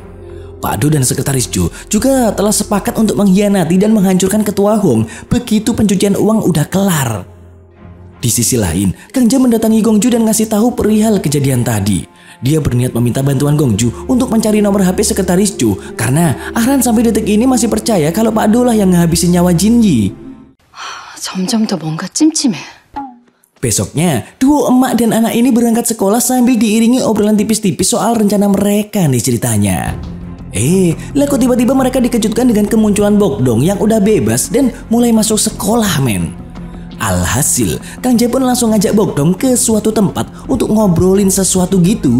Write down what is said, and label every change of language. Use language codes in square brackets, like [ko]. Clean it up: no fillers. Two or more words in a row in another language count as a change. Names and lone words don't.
[id] Pak Do dan Sekretaris Jo juga telah sepakat untuk mengkhianati dan menghancurkan Ketua Hong begitu pencucian uang udah kelar. Di sisi lain, Kang Ja mendatangi Gong Ju dan ngasih tahu perihal kejadian tadi. Dia berniat meminta bantuan Gong Ju untuk mencari nomor HP Sekretaris Jo karena Ahran sampai detik ini masih percaya kalau Pak Do lah yang ngehabisin nyawa Jin Yi. [ko] 점점 더 뭔가 찜찜해. [id] Besoknya, duo emak dan anak ini berangkat sekolah sambil diiringi obrolan tipis-tipis soal rencana mereka nih ceritanya. Lah kok tiba-tiba mereka dikejutkan dengan kemunculan Bokdong yang udah bebas dan mulai masuk sekolah, men. Alhasil, Kang Ja pun langsung ngajak Bokdong ke suatu tempat untuk ngobrolin sesuatu gitu.